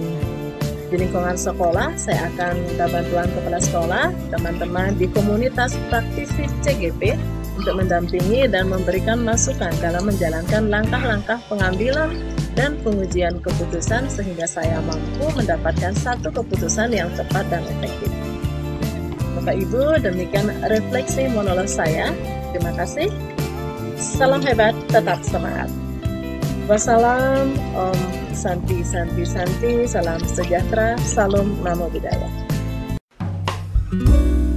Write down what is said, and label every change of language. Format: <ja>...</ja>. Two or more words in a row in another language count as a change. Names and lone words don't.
<id>Di lingkungan sekolah, saya akan minta bantuan kepala sekolah, teman-teman di komunitas praktisi CGP untuk mendampingi dan memberikan masukan dalam menjalankan langkah-langkah pengambilan dan pengujian keputusan sehingga saya mampu mendapatkan satu keputusan yang tepat dan efektif. Bapak Ibu, demikian refleksi monolog saya. Terima kasih. Salam hebat, tetap semangat. Wassalam,</id> <sa>Om Santi Santi Santi,</sa> <id>salam sejahtera, salam</id> <pi>Namo Buddhaya.</pi>